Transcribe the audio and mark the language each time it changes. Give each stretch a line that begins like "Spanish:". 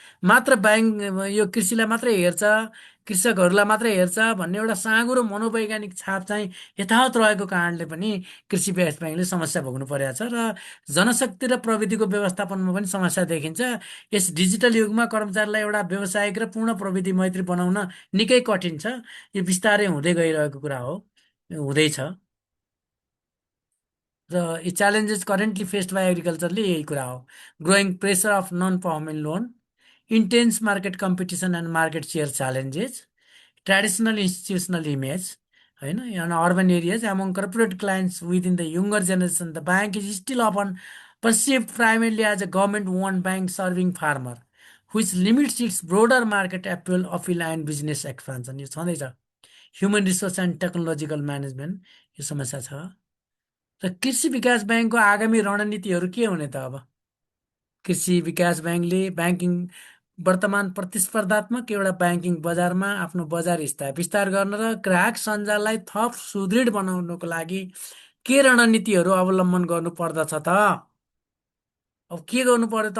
Nepali: मात्र ब्याङ्क यो कृषिलाई मात्रै हेर्छ, कृषकहरूलाई मात्रै हेर्छ भन्ने एउटा साँघुरो मनोवैज्ञानिक छाप चाहिँ यथावत रहेको कारणले पनि कृषि विकास ब्याङ्कले समस्या भोग्नु परेको छ र जनशक्ति र प्रविधिको व्यवस्थापनमा पनि समस्या देखिन्छ। यस डिजिटल युगमा कर्मचारीलाई एउटा व्यावसायिक र पूर्ण प्रविधि मैत्री बनाउन निकै कठिन छ। यो बिस्तारै हुँदै गइरहेको कुरा हो, हुँदैछ। र यी
English: challenges currently faced by
Nepali: एग्रिकल्चरले यही कुरा हो।
English: growing pressure of non performing loan, intense market competition and market share challenges, traditional institutional image,
Nepali: होइन,
English: in urban areas among corporate clients within the younger generation, the bank is still often perceived primarily as a government-owned bank serving farmer, which limits its broader market appeal and business expansion.
Nepali: यो छँदैछ। Human resource and technological management, यो समस्या छ। र कृषि विकास ब्याङ्कको आगामी रणनीतिहरू के हुने त अब? कृषि विकास ब्याङ्कले ब्याङ्किङ वर्तमान प्रतिस्पर्धात्मक एउटा ब्याङ्किङ बजारमा आफ्नो बजार विस्तार गर्न र ग्राहक सञ्जाललाई थप सुदृढ बनाउनको लागि के रणनीतिहरू अवलम्बन गर्नु पर्दछ त? अब के गर्नु पर्यो त?